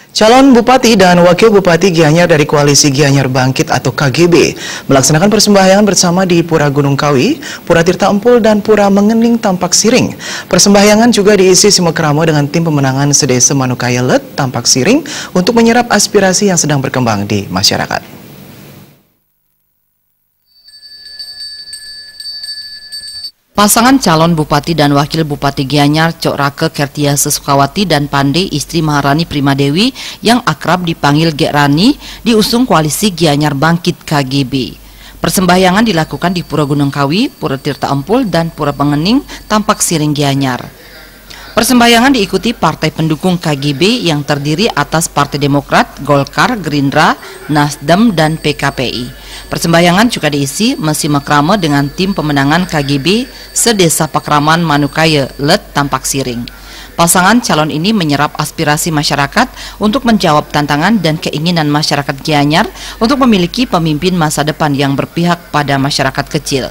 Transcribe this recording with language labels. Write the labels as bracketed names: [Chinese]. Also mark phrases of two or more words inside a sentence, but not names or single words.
[Indonesian] Calon Bupati dan Wakil Bupati Gianyar dari Koalisi Gianyar Bangkit atau KGB melaksanakan persembahyangan bersama di Pura Gunung Kawi, Pura Tirta Empul, dan Pura Mengening Tampak Siring. Persembahyangan juga diisi simekrama dengan tim pemenangan Sedesa Manukaya Let Tampak Siring untuk menyerap aspirasi yang sedang berkembang di masyarakat. Pasangan calon Bupati dan Wakil Bupati Gianyar, Cok Rake Kertiase Sukawati dan Pandey istri Maharani Primadewi yang akrab dipanggil Gek Rani diusung Koalisi Gianyar Bangkit KGB. Persembahyangan dilakukan di Pura Gunung Kawi, Pura Tirta Empul, dan Pura Mengening Tampak Siring Gianyar. Persembahyangan diikuti partai pendukung KGB yang terdiri atas Partai Demokrat, Golkar, Gerindra, Nasdem, dan PKPI. Persembahyangan juga diisi simekrama dengan tim pemenangan KGB Sedesa Pakraman Manukaya Let Tampak Siring. Pasangan calon ini menyerap aspirasi masyarakat untuk menjawab tantangan dan keinginan masyarakat Gianyar untuk memiliki pemimpin masa depan yang berpihak pada masyarakat kecil.